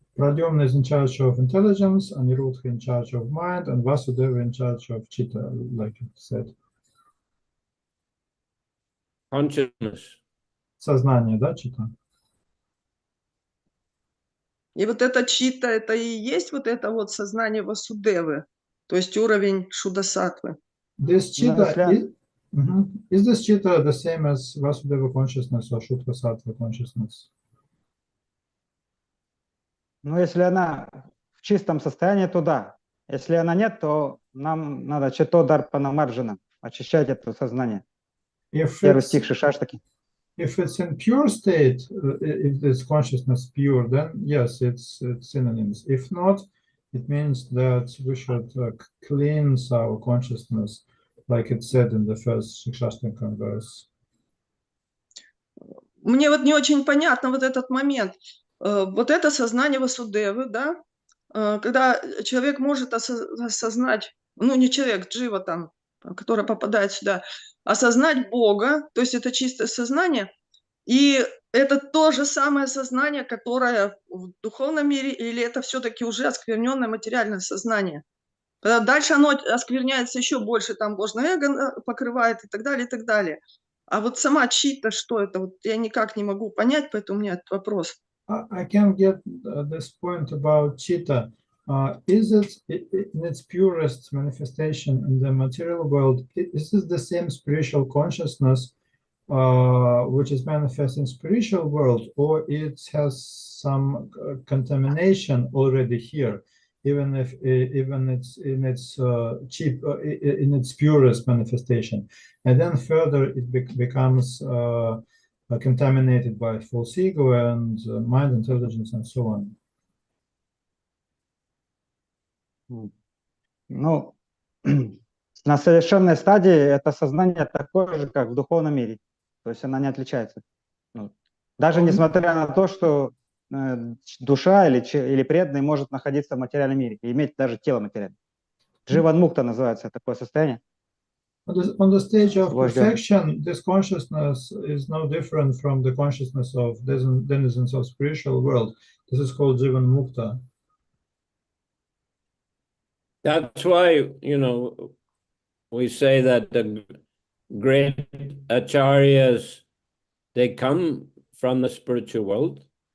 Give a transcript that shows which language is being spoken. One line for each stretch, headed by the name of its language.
English: Pradyumna is in charge of intelligence, Anirudha in charge of mind, and Vasudeva in charge of chitta, like you said. Consciousness.
Russian: Сознание, да, chitta? И вот это чита, это и есть вот это вот сознание Васудевы, то есть уровень Шудасатвы.
English: This chitta is this chitta the same as Vasudeva consciousness or Shuddha Sattva consciousness?
Russian: Ну, если она в чистом состоянии, то да. Если она нет, то нам надо читодарпанамарджана, очищать это сознание. Первый стих Шишаштаки.
English: If it's in pure state, if this consciousness pure, then yes, it's synonyms. If not, it means that we should cleanse our consciousness, like it said in the first Shikshashtakam verse.
Russian: Мне вот не очень понятно вот этот момент. Вот это сознание Васудевы, да, когда человек может осознать, ну не человек, джива там, который попадает сюда, осознать Бога, то есть это чистое сознание, и это то же самое сознание, которое в духовном мире, или это все-таки уже оскверненное материальное сознание. Когда дальше оно оскверняется еще больше, там ложное эго покрывает и так далее, и так далее. А вот сама чита, что это? Вот я никак не могу понять, поэтому у меня этот вопрос.
English: I can get this point about chitta. Is it in its purest manifestation in the material world? Is this the same spiritual consciousness which is manifest in spiritual world, or it has some contamination already here, even if it's in its in its purest manifestation, and then further it becomes contaminated by false ego and mind intelligence and so on.
Russian: Ну, на совершенной стадии это сознание такое же, как в духовном мире. То есть она не отличается. Даже несмотря на то, что душа или преданный может находиться в материальном мире и иметь даже тело материальное. Дживан мукта называется такое состояние.
English: On the stage of Вождя. perfection, this consciousness is no different from the consciousness of denizens of spiritual world. This is called Jivan Mukta. That's why, you know, we say that the great acharyas, they come from the spiritual world.